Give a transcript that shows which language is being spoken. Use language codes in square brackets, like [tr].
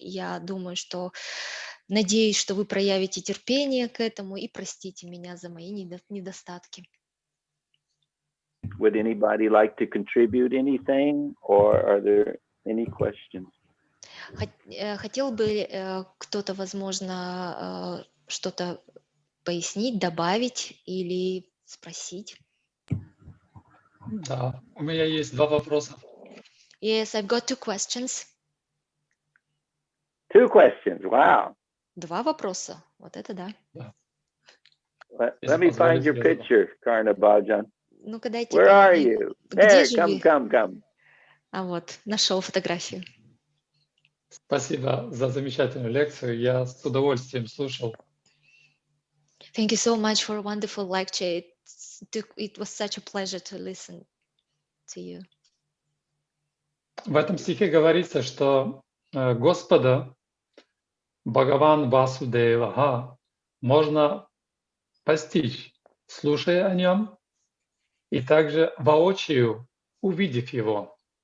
[ru] Я думаю, надеюсь, что вы проявите терпение к этому и простите меня за мои недостатки. [en] Would anybody like to contribute anything, or are there any questions? [ru] Хотел бы кто-то, возможно, что-то пояснить, добавить или спросить? Да, у меня есть два вопроса. [en] Yes, I've got two questions. Two questions. Wow. [ru] Два вопроса. Вот это да. [en] Let me find your picture, Karna Bhajan. [ru] Ну-ка дайте. [en] Where are you? [ru] Где [en] There, [ru] же вы? [en] come. [ru] А вот, нашел фотографию. Спасибо за замечательную лекцию. Я с удовольствием слушал. [en] Thank you so much for a wonderful lecture. It was such a pleasure to listen to you. [ru] В этом стихе говорится, что Господа, Бхагаван Васудеваха, можно постичь, слушая о нем, и также воочию увидев его.